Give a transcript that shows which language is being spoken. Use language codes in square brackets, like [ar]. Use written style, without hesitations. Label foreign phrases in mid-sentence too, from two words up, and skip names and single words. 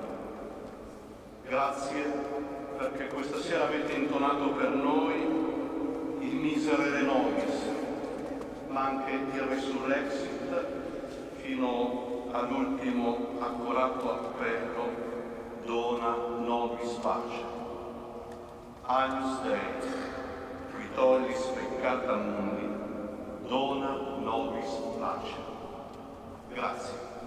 [it] Grazie perché questa sera avete intonato per noi il Miserere Nobis, ma anche il Resurrexit fino all'ultimo accorato appello [la] Dona nobis pace. Agnus Dei, qui tollis peccata mundi, dona nobis pace. [it] Grazie.